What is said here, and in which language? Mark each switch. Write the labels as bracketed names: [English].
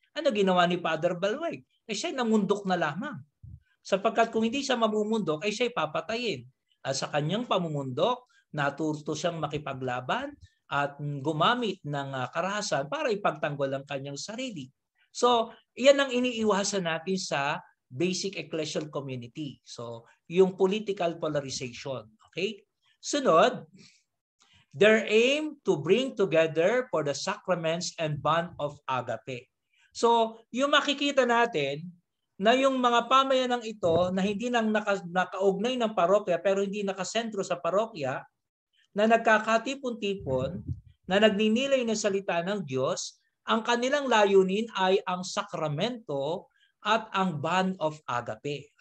[Filipino] Ano ginawa ni Father Balweg? Siya ay namundok na lamang. Sapagkat kung hindi siya mamumundok, siya ay papatayin. At sa kanyang pamumundok, natuto siyang makipaglaban at gumamit ng karahasan para ipagtanggol ang kanyang sarili. So, iyan ang iniiwasan natin sa basic ecclesial community. [English] So, yung political polarization. Okay? Sunod, their aim to bring together for the sacraments and bond of agape. [Filipino] So, yung makikita natin na yung mga pamayanang ito na hindi nang nakaugnay ng parokya pero hindi nakasentro sa parokya, na nagkakatipon-tipon, na nagninilay ng salita ng Diyos, ang kanilang layunin ay ang sakramento at ang [English] bond of agape.